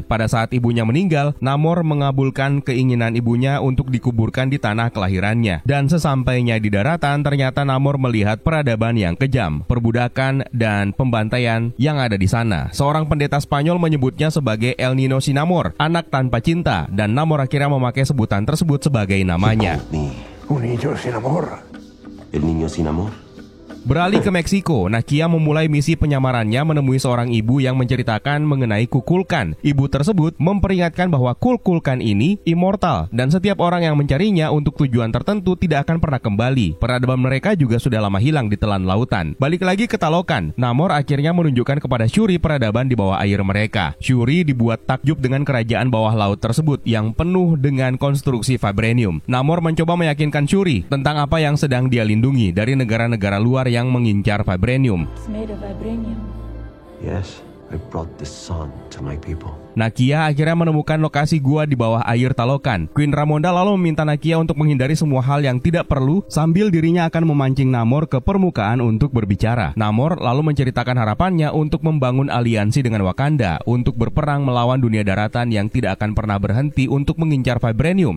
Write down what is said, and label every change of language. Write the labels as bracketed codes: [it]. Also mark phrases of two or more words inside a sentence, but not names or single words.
[id] Pada saat ibunya meninggal, Namor mengabulkan keinginan ibunya untuk dikuburkan di tanah kelahirannya. Dan sesampainya di daratan, ternyata Namor melihat peradaban yang kejam, perbudakan, dan pembantaian yang ada di sana. Seorang pendeta Spanyol menyebutnya sebagai El Niño Sin Amor, anak tanpa cinta, dan Namor akhirnya memakai sebutan tersebut sebagai namanya. [es] Un niño sin amor. El niño sin amor. [id] Beralih ke Meksiko, Nakia memulai misi penyamarannya menemui seorang ibu yang menceritakan mengenai Kukulkan. Ibu tersebut memperingatkan bahwa Kukulkan ini immortal dan setiap orang yang mencarinya untuk tujuan tertentu tidak akan pernah kembali. Peradaban mereka juga sudah lama hilang di telan lautan. Balik lagi ke Talokan, Namor akhirnya menunjukkan kepada Shuri peradaban di bawah air mereka. Shuri dibuat takjub dengan kerajaan bawah laut tersebut yang penuh dengan konstruksi vibranium. Namor mencoba meyakinkan Shuri tentang apa yang sedang dia lindungi dari negara-negara luar yang mengincar vibranium. [en] It's made of vibranium. Yes, I brought the sun to my people. [id] Nakia akhirnya menemukan lokasi gua di bawah air Talokan. Queen Ramonda lalu meminta Nakia untuk menghindari semua hal yang tidak perlu sambil dirinya akan memancing Namor ke permukaan untuk berbicara. Namor lalu menceritakan harapannya untuk membangun aliansi dengan Wakanda untuk berperang melawan dunia daratan yang tidak akan pernah berhenti untuk mengincar vibranium.